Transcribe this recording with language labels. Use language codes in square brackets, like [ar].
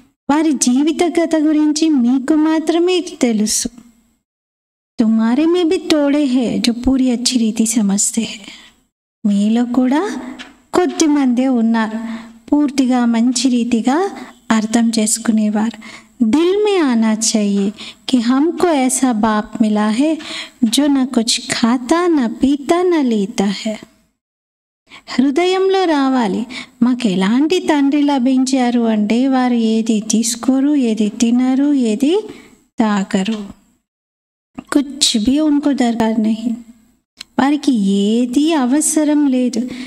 [te] వారి జీవిత కథ గురించి మీకు మాత్రమే తెలుసు. [hi] తుమారే మే భీ తోడే హే జో పూరి అచ్చి రీతి సమజ్తే హే. [te] మీలో కూడా కొద్ది మందే ఉన్నారు పూర్తిగా మంచి రీతిగా అర్థం చేసుకునేవారు. [hi] दिल में आना चाहिए कि हमको ऐसा बाप मिला है जो न कुछ खाता न पीता न लेता है. [te] హృదయంలో రావాలి, మాకు ఎలాంటి తండ్రి లభించారు అంటే వారు ఏది తీసుకోరు, ఏది తినరు, ఏది తాగరు. [hi] కుచ్ భీ ఉनको దర్కార్ నహీ, [te] వారికి ఏది అవసరం లేదు.